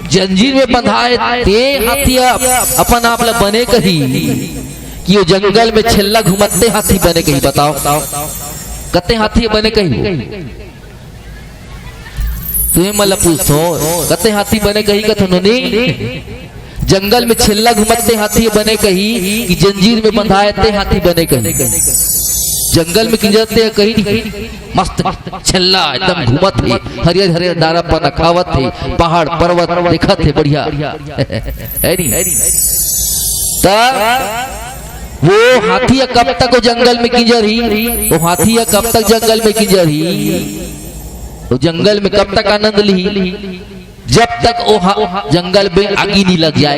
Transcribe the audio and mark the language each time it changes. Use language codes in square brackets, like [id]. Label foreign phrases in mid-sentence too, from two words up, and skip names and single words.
[hne] जंजीर में बंधाए ते हाथिया अपन आप ला बने कही कि वो जंगल में छेल्ला घुमते हाथी बने कही, बताओ कते हाथी बने कही, तुम्हें मला पूछो कते हाथी बने कही कथनो नहीं। जंगल में छेल्ला घुमते हाथी बने कही कि जंजीर में बंधाए ते हाथी बने कही, जंगल में किंजरते कही मस्त छेल्ला एकदम घूमत थे, हरियर हरियर डारा पर खावत थे, पहाड़ पर्वत देखत थे बढ़िया है नहीं। वो हाथी कब तक वो जंगल में किंजर ही, वो हाथी कब तक जंगल में किंजर ही, वो जंगल में कब तक आनंद ली, जब तक वो जंगल में आगी नहीं लग जाए।